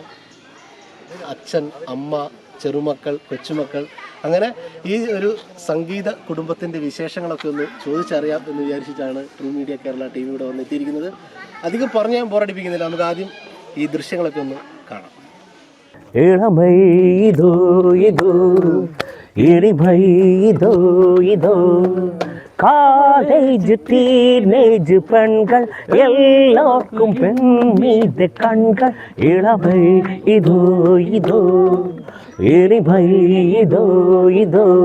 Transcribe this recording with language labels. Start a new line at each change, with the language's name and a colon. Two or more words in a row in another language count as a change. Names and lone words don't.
Malayalam: അച്ഛൻ, അമ്മ, ചെറുമക്കൾ, കൊച്ചുമക്കൾ, അങ്ങനെ ഈ ഒരു സംഗീത കുടുംബത്തിൻ്റെ വിശേഷങ്ങളൊക്കെ ഒന്ന് ചോദിച്ചറിയാം എന്ന് വിചാരിച്ചിട്ടാണ് ട്രൂ മീഡിയ കേരള ടി വി ഇവിടെ വന്നെത്തിയിരിക്കുന്നത്. അധികം പറഞ്ഞ് ഞാൻ ബോറടിപ്പിക്കുന്നില്ല, നമുക്ക് ആദ്യം ഈ ദൃശ്യങ്ങളൊക്കെ ഒന്ന് കാണാം.
English: college teenage
Tamil: பெண்கள் எல்லோருக்கும் பெண் மீது கண்கள். இளமை இதோ இதோ, இனிமை இதோ இதோ.